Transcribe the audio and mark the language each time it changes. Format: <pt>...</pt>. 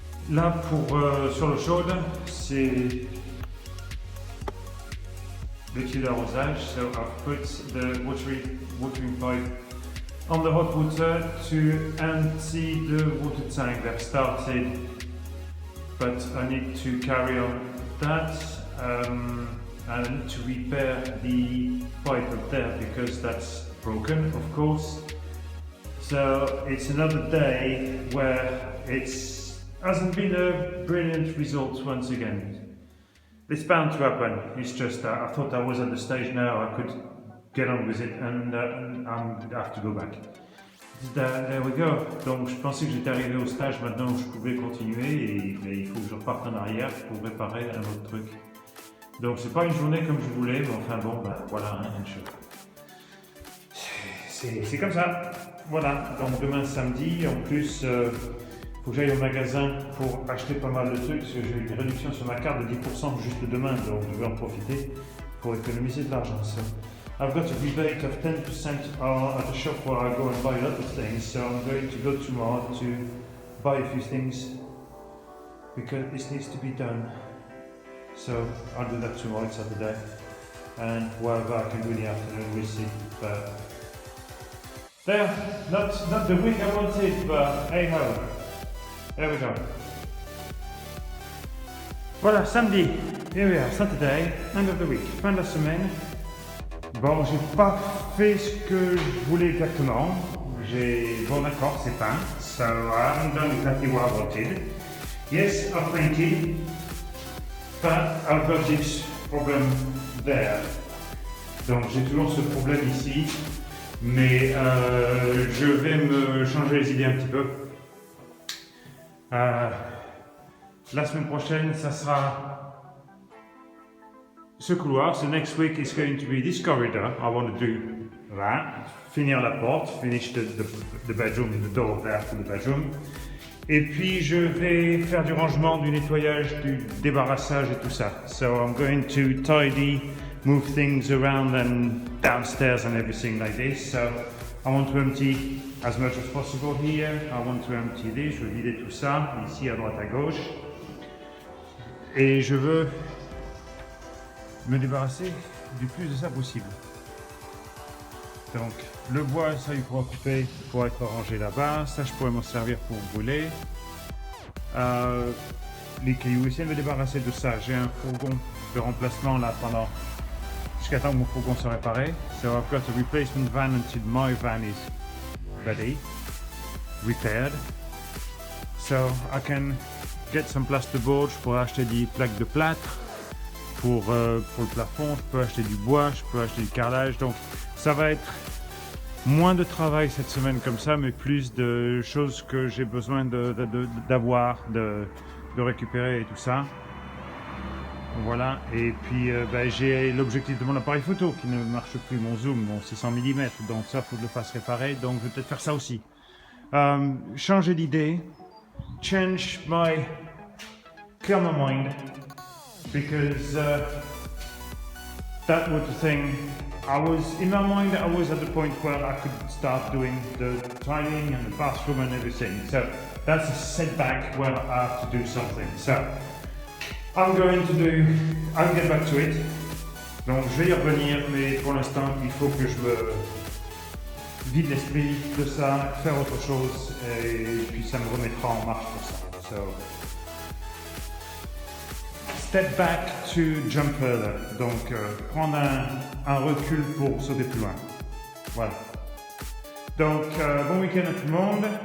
<fr>Là, sur l'eau chaude, c'est le tuyau d'arrosage.</fr> <en>So I put the watering pipe on the hot water to empty the water tank that started, but I need to carry on that and I need to repair the pipe up there because that's broken, of course. So it's another day where it hasn't been a brilliant result once again. It's bound to happen. It's just I thought I was at the stage now I could get on with it and I have to go back. There we go.</en> <fr>Donc je pensais que j'étais arrivé au stage maintenant où je pouvais continuer et il faut que je reparte en arrière pour réparer un autre truc. Donc c'est pas une journée comme je voulais, mais enfin bon, ben voilà, c'est comme ça. Voilà, donc demain samedi, en plus faut que j'aille au magasin pour acheter pas mal de trucs parce que j'ai eu une réduction sur ma carte de 10% juste demain, donc je vais en profiter pour économiser de l'argent.</fr> <en>So, I've got a rebate of 10% at the shop where I go and buy a lot of things, so I'm going to go tomorrow to buy a few things because this needs to be done. So I'll do that tomorrow, it's Saturday, and whatever I can do in the afternoon, we'll see. But there, not the week I wanted, but hey ho. There we go.</en> <fr>Voilà, samedi.</fr> <en>Here we are, Saturday, end of the week,</en> <fr>fin de la semaine. Bon, j'ai pas fait ce que je voulais exactement. Bon d'accord, c'est peint.</fr> <en>So I haven't done exactly what I wanted. Yes, I've painted, but I've got this problem there.</en> <fr>Donc j'ai toujours ce problème ici, mais je vais me changer les idées un petit peu. La semaine prochaine, ça sera ce couloir.</fr> <en>So next week is going to be this corridor. I want to do that.</en> <fr>Finir la porte,</fr> <en>finish the bedroom, the door there to the bedroom.</en> <fr>Et puis je vais faire du rangement, du nettoyage, du débarrassage et tout ça.</fr> <en>So I'm going to tidy, move things around and downstairs and everything like this. So I want to empty as much as possible here. I want to empty this,</en> <fr>je vais vider tout ça, ici à droite à gauche. Et je veux me débarrasser du plus de ça possible. Donc le bois, ça il pourra couper, pour être rangé là-bas. Ça je pourrais m'en servir pour brûler. Les cailloux, essayer de me débarrasser de ça. J'ai un fourgon de remplacement là jusqu'à temps que mon fourgon soit réparé.</fr> <en>So I've got a replacement van until my van is ready, repaired. So I can get some plasterboard.</en> <fr>Je pourrais acheter des plaques de plâtre pour le plafond. Je peux acheter du bois, je peux acheter du carrelage. Donc ça va être moins de travail cette semaine comme ça, mais plus de choses que j'ai besoin d'avoir, de récupérer et tout ça. Voilà, et puis j'ai l'objectif de mon appareil photo qui ne marche plus, mon zoom, mon 600 mm, donc ça faut que je le fasse réparer, donc je vais peut-être faire ça aussi. Changer d'idée,</fr> <en>clear my mind, because that was the thing. In my mind, I was at the point where I could start doing the tiling and the bathroom and everything. So that's a setback where I have to do something. So I'll get back to it.</en> <fr>Donc je vais y revenir, mais pour l'instant, il faut que je me vide l'esprit de ça, faire autre chose, et puis ça me remettra en marche pour ça.</fr> <en>So, step back to jump further.</en> <fr>Donc, prendre un recul pour sauter plus loin. Voilà. Donc, bon week-end à tout le monde.</fr>